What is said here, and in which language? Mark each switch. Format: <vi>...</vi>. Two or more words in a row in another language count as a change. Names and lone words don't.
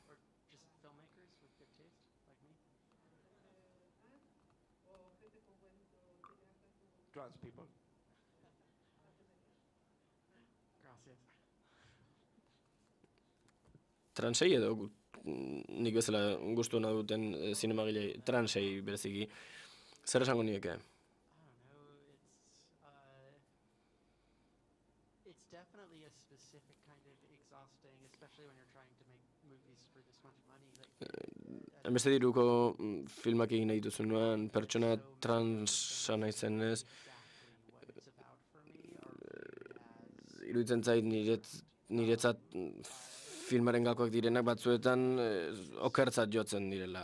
<en>Trans people.</en> <eu>Transei edo nik bezala gustu nahi duten zinemagilei transei bereziki. Zer esango nieke?</eu> <en>It's definitely a specific kind of exhausting, especially when you're trying to make movies for this much money.</en> <eu>Beste diruko filmak egin nahi dituzunean, pertsona transa naizenez, iruditzen zait niretzat filmaren gakoak direnak batzuetan okertzat jotzen direla.</eu>